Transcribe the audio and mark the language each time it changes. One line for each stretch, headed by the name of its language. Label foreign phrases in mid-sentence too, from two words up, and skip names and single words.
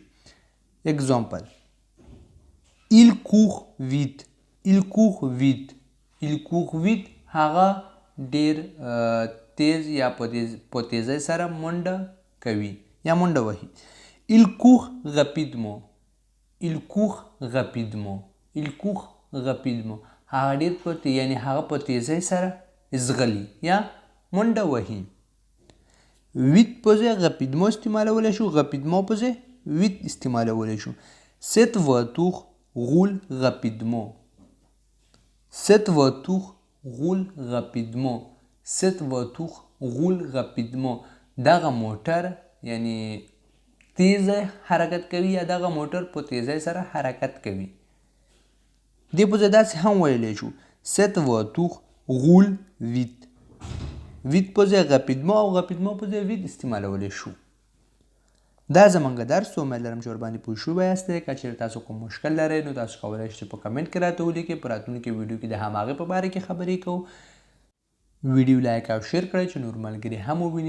French: Example. Il court vite. Il court vite. Il court vite
Pashto: هغه ډیر تیز یا په تیزۍ سره منډه کوي یا منډه وهي.
French: Il court rapidement. Il court rapidement. Il court rapidement.
Pashto: هغه ډیر یعنی هغه په تیزۍ سره ځغلي یا منډه وهي. ویت په ځای rapidement استعمالولی شو. rapidement په ځای ویت استعمالولی شو.
French: Cette voiture roule rapidement. Cette voiture roule rapidement. Cette voiture roule rapidement.
Pashto: دغه موټر یعنی تیز حرکت کوي یا دغه موټر په تیزۍ سره حرکت کوي. دې په ځای داسې هم ویلی شو
French: Cette voiture roule vite.
Pashto: ویت په ځای rapidement او rapidement په ځای ویت استعمالولی شو. دا زمونږ درس و. امید لرم چې ورباندې پوه شوي یاستئ. که چېرې تاسو کوم مشکل لرئ نو تاسو کولی شئ چې په کمنټ کې راته ولیکئ. په راتلونکي ویډیو کې د هماغې په باره کې خبرې کوو. ویډیو لایک او شیر کړئ چې نور ملګري هم وویني.